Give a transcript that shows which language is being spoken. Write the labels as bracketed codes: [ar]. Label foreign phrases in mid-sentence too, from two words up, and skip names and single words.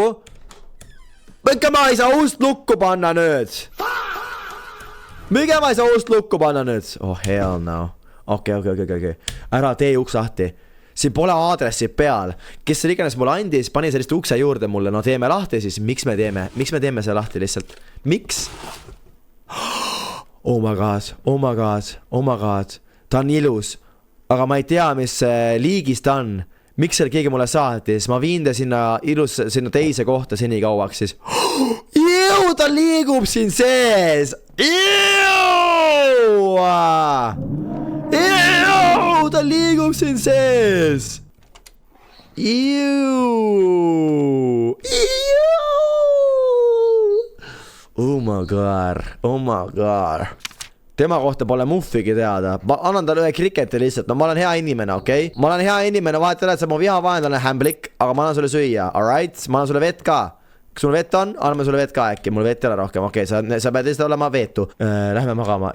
[et] Mikä ma ei saa ust lukku panna nüüd? Mikä ma ei saa ust lukku panna nüüd? [en] Oh hell no. [et] Okei. Ära tee uks lahti. siin pole aadressi peal. Kes see iganes mulle andis, pani sellist ukse juurde mulle. No teeme lahti siis, miks me teeme see lahti lihtsalt? Miks? [en] Oh my god, oh my god, oh my god. [et] Ta on ilus, aga ma ei tea, mis liigis ta on. Miks seal keegi mulle saatis? Ma viin ta sinna teise kohta seni kauaks siis. Iu, ta liigub siin sees. Iu, ta liigub siin sees. [en] Oh my god, oh my god. [et] Tema kohta pole muffigi teada. Ma annan talle ühe kriketi lihtsalt. No ma olen hea inimene, okei? Ma olen hea inimene, vahet ei ole, et sa mu viha vahendane hämblik, aga ma annan sulle süüa, alright? Ma annan sulle vett ka. Kas sul vett on? Anname sulle vett ka äkki. Mul vett ei ole rohkem, okei, sa pead lihtsalt olema veetu. Lähme magama.